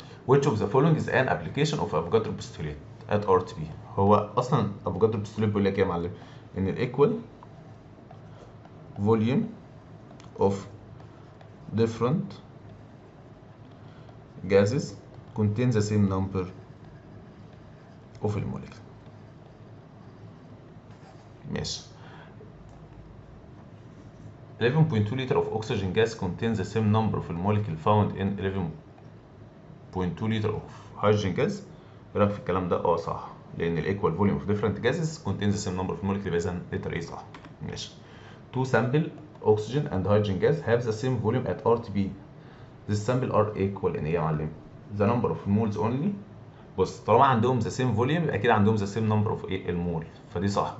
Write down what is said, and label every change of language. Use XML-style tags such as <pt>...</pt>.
<en>Which of the following is an application of Avogadro postulate at RTP؟</en> <ar>هو اصلا افوجادرو postulate بيقول لك ايه يا معلم؟</ar> <en>ان الايكوال volume of different gases contain the same number of الموليكيول.</en> <ar>ماشي.</ar> <en>11.2 liter of oxygen gas contains the same number of molecule found in 11.2 liter of hydrogen gas.</en> <ar>ايه رايك في الكلام ده؟ صح، لان الايكوال فوليوم اوف</ar> <en>different gases contains the same number of molecule،</en> <ar>يبقى اذا لتر ايه صح. ماشي.</ar> <en>Two sample oxygen and hydrogen gas have the same volume at RTP. These sample are equal in</en> <ar>ايه يا معلم؟</ar> <en>The number of moles only.</en> <ar>بص، طالما عندهم</ar> <en>the same volume</en> <ar>يبقى اكيد عندهم</ar> <en>the same number of</en> <ar>ايه المول، فدي صح.</ar>